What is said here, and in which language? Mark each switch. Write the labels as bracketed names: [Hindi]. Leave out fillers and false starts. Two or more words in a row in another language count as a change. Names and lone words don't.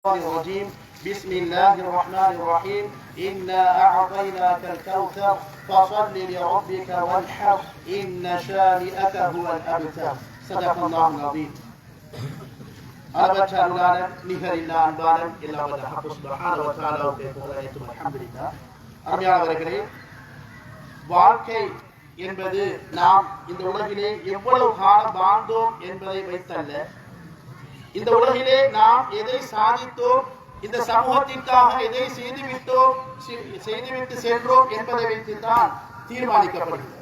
[Arabic] الرجيم بسم الله الرحمن الرحيم إنا أعطيناك الكوثر فصل لربك وانحر إن شانئك هو الأبتر صدق الله العظيم. [Tamil] அளவற்ற அருளாளன் நிகரில்லா அன்பாளன் எல்லாம் வல்ல அல்லாஹ் [Arabic] سبحانه وتعالى [Tamil] புகழ் அனைத்தும் அல்ஹம்துலில்லாஹ். அருமையானவர்களே, வாழ்க்கை என்பது நாம் இந்த உலகிலே எவ்வளவு காலம் வாழ்ந்தோம் என்பதை வைத்தல்ல, இந்த உலகிலே நாம் எதை சாதித்தோம், இந்த சமூகத்திற்காக எதை செய்துவிட்டு சென்றோம் என்பதை வைத்துதான் தீர்மானிக்கப்படுகிறது.